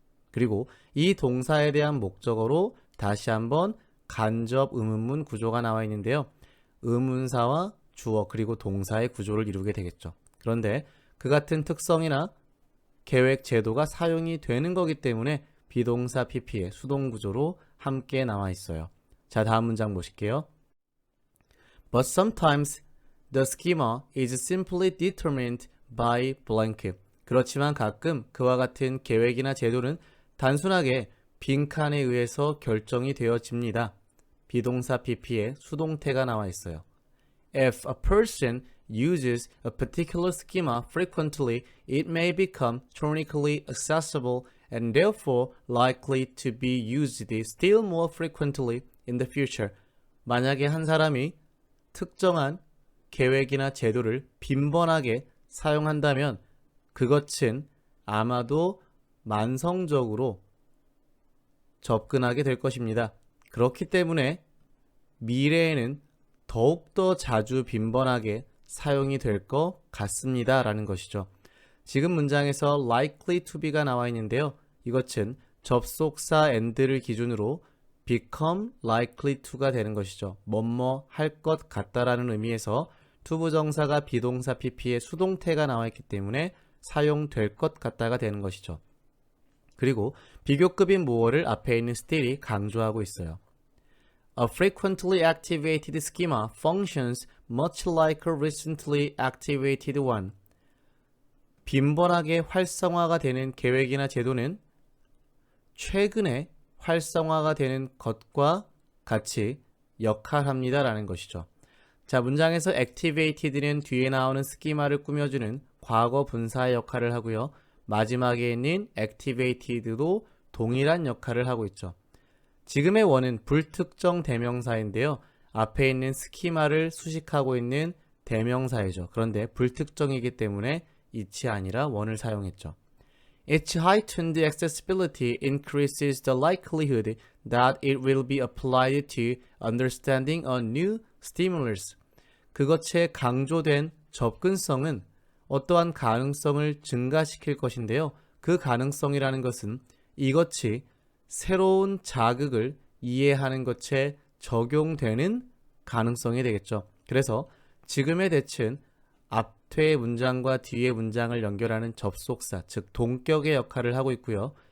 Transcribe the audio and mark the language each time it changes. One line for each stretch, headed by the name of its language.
Korean: 그리고 이 동사에 대한 목적어로 다시 한번 간접 의문문 구조가 나와 있는데요. 의문사와 주어 그리고 동사의 구조를 이루게 되겠죠. 그런데 그 같은 특성이나 계획 제도가 사용이 되는 거기 때문에 비동사 PP의 수동 구조로 함께 나와 있어요. 자, 다음 문장 보실게요.
English: But sometimes the schema is simply determined by blank.
Korean: 그렇지만 가끔 그와 같은 계획이나 제도는 단순하게 빈칸에 의해서 결정이 되어집니다. 비동사 PP의 수동태가 나와 있어요.
English: If a person uses a particular schema frequently, it may become chronically accessible and therefore likely to be used still more frequently in the future.
Korean: 만약에 한 사람이 특정한 계획이나 제도를 빈번하게 사용한다면 그것은 아마도 만성적으로 접근하게 될 것입니다. 그렇기 때문에 미래에는 더욱더 자주 빈번하게 사용이 될 것 같습니다. 라는 것이죠. 지금 문장에서
English: likely to be
Korean: 가 나와 있는데요. 이것은 접속사
English: and
Korean: 를 기준으로
English: become likely to
Korean: 가 되는 것이죠. 뭐뭐 할 것 같다라는 의미에서 투부정사가 비동사 PP의 수동태가 나와 있기 때문에 사용될 것 같다가 되는 것이죠. 그리고 비교급인 모어를 앞에 있는
English: still
Korean: 이 강조하고 있어요.
English: A frequently activated schema functions much like a recently activated one.
Korean: 빈번하게 활성화가 되는 계획이나 제도는 최근에 활성화가 되는 것과 같이 역할합니다. 라는 것이죠. 자, 문장에서 activated는 뒤에 나오는 스키마를 꾸며주는 과거 분사의 역할을 하고요. 마지막에 있는 activated도 동일한 역할을 하고 있죠. 지금의 원은 불특정 대명사인데요. 앞에 있는 스키마를 수식하고 있는 대명사이죠. 그런데 불특정이기 때문에
English: it
Korean: 이 아니라 원을 사용했죠.
English: Its heightened accessibility increases the likelihood that it will be applied to understanding a new stimulus.
Korean: 그것의 강조된 접근성은 어떠한 가능성을 증가시킬 것인데요. 그 가능성이라는 것은 이것이 새로운 자극을 이해하는 것에 적용되는 가능성이 되겠죠. 그래서 지금의 대칭 앞뒤의 문장과 뒤의 문장을 연결하는 접속사, 즉 동격의 역할을 하고 있고요.